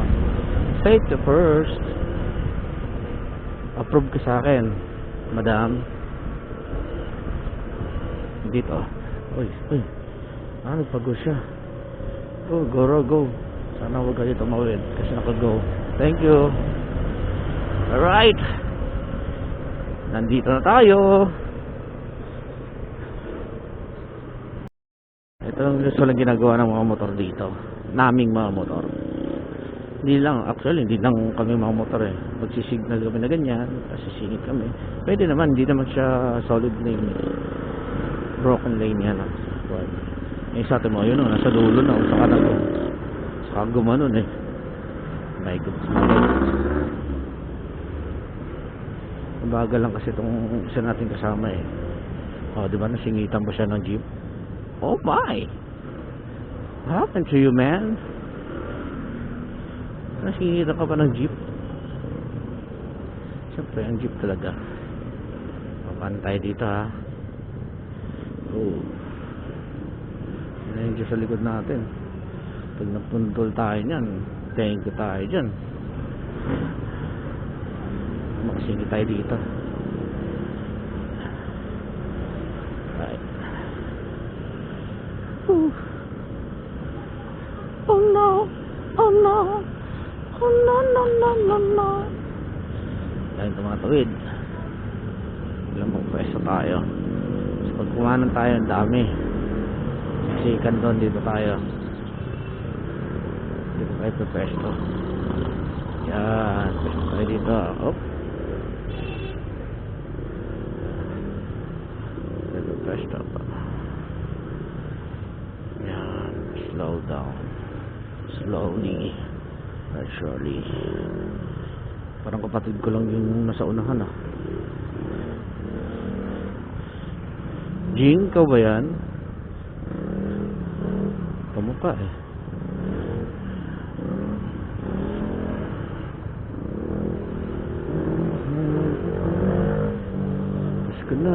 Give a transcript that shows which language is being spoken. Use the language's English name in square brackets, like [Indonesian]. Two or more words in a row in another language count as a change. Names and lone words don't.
[English] Safety first. [Filipino] Approve ka sa akin, madam. Dito. Uy, uy. Nagpag-go siya. [English] Go, go, go. [Filipino] Sana huwag kayo tumawid kasi naka-go. [English] Thank you. [Filipino] Alright. Nandito na tayo. Ito ang usual ang ginagawa ng mga motor dito. Naming mga motor. Hindi lang, actually, hindi lang kami mga motor eh. Magsisignal kami na ganyan, kasi singit kami. Pwede naman, hindi naman siya solid lane. Broken lane yan. Eh, sa atin mo, yun o, nasa dulo na, sa kanan ko. Saka gumanon eh. [English] My God. [Filipino] Bagal lang kasi itong isa natin kasama eh. O, diba, nasingitan pa siya ng jeep? [English] Oh my! What happened to you, man? [Filipino] Nasingitan ka pa ng jeep? Siyempre, ang jeep talaga. Papantay dito ha. Oh. Yan yung sa likod natin. Pag napundol tayo nyan, [English] thank you [Filipino] tayo dyan. Makasingit tayo dito. [English] Right. Oh no. Oh no. Oh no, no, no, no, no. [Filipino] Dahil tumatawid. Ilang pagpwesto tayo. So, pag kumanan tayo, ang dami. Sikan doon, dito tayo. Dito tayo pagpwesto. Yan. Pwesto tayo dito. Op. Dito pwesto pa. Yan. [English] Slow down. Slowly. But surely. [Filipino] Parang kapatid ko lang yung nasa unahan ah. Jing, ka ba yan? Kamukha eh. Pasko na.